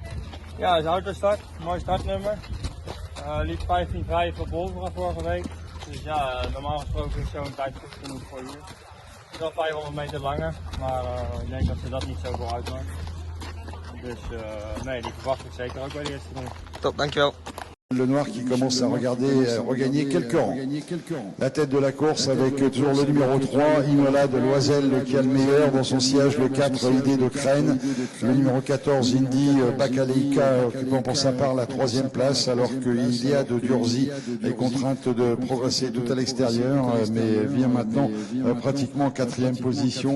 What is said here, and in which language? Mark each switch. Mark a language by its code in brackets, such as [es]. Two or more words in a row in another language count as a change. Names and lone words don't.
[nl] Ja, hij is autostart, mooi startnummer. Liep 15-5 op Wolvera vorige week. Dus ja, normaal gesproken is zo'n tijd goed genoeg voor hier. Het is wel 500 meter langer, maar ik denk dat ze dat niet zoveel uitmaakt. Dus nee, die verwacht ik zeker ook bij de eerste ronde. Top, dankjewel. [fr] Le Noir qui commence à regagner quelques rangs. La tête de la course avec toujours le numéro 3, Inola de Loisel qui a le meilleur dans son siège, le 4, Idée de Crène, le numéro 14, Indy Bakaleika occupant pour sa part la 3e place, alors que Ilia de Durzi est contrainte de progresser tout à l'extérieur, mais vient maintenant pratiquement en 4e position.